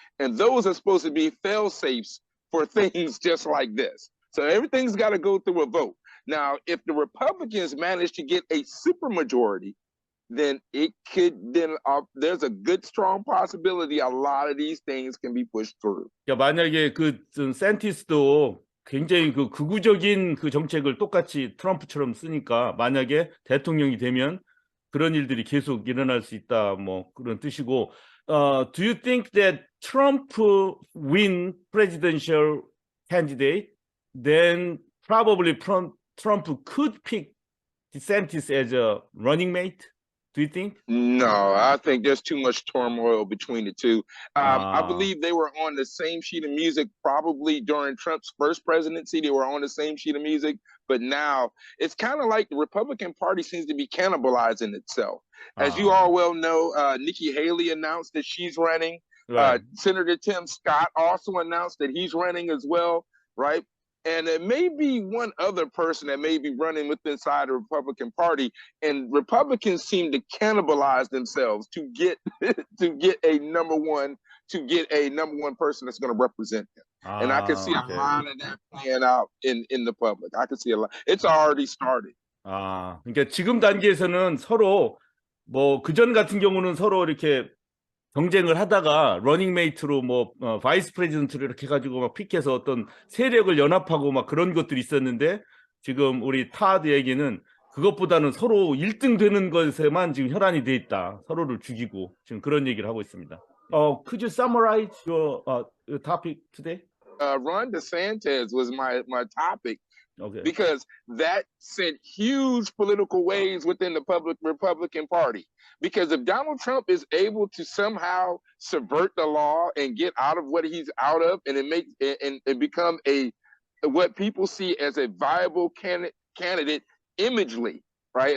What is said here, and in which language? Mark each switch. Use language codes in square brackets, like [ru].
[en] And those are supposed to be fail-safes for things just like this. So everything's got to go through a vote. Now, if the Republicans manage to get a supermajority, then there's a good, strong possibility a lot of these things can be pushed through. [ko] 그러니까 만약에 그 샌티스도 굉장히 그 극우적인 그 정책을 똑같이 트럼프처럼 쓰니까 만약에 대통령이 되면 그런 일들이 계속 일어날 수 있다, 뭐 그런 뜻이고. [en] Do you think that Trump win presidential candidate, then probably Trump could pick DeSantis as a running mate? Do you think? No, I think there's too much turmoil between the two. I believe they were on the same sheet of music probably during Trump's first presidency. They were on the same sheet of music, but now it's kind of like the Republican Party seems to be cannibalizing itself. As you all well know, Nikki Haley announced that she's running. Right. Senator Tim Scott also announced that he's running as well, right? And there may be one other person that may be running with inside the Republican Party, and Republicans seem to cannibalize themselves to get a number one person that's going to represent them. And I can see a lot of that playing out in the public. I can see a lot. It's already started. [ko] 그러니까 지금 단계에서는 서로 뭐 그전 같은 경우는 서로 이렇게 경쟁을 하다가 러닝메이트로 뭐 바이스 프레지던트로 이렇게 해가지고 막 픽해서 어떤 세력을 연합하고 막 그런 것들이 있었는데 지금 우리 타드 얘기는 그것보다는 서로 1등 되는 것에만 지금 혈안이 돼 있다. 서로를 죽이고 지금 그런 얘기를 하고 있습니다. [en] Could you summarize your topic today? Ron DeSantis was my topic. Okay. Because that sent huge political waves within the Republican Party. Because if Donald Trump is able to somehow subvert the law and get out of what he's out of, and it become what people see as a viable candidate imagely, right?